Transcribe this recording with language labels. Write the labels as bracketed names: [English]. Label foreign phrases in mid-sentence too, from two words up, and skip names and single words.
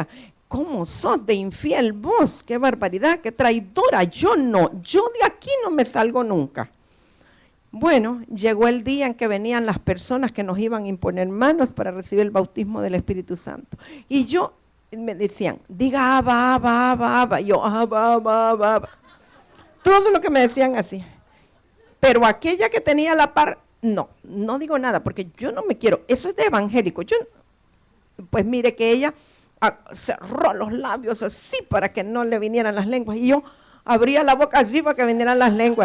[Spanish] ¿Cómo sos de infiel vos? ¡Qué barbaridad, qué traidora! Yo no, yo de aquí no me salgo nunca. Bueno, llegó el día en que venían las personas que nos iban a imponer manos para recibir el bautismo del Espíritu Santo. Y yo, me decían, diga Abba, Abba, Abba, Abba. Yo, Abba, Abba, Abba, Abba. Todo lo que me decían así. Pero aquella que tenía la par, no digo nada, porque yo no me quiero, eso es de evangélico. Pues mire que ella cerró los labios así para que no le vinieran las lenguas. Y yo abría la boca así para que vinieran las lenguas.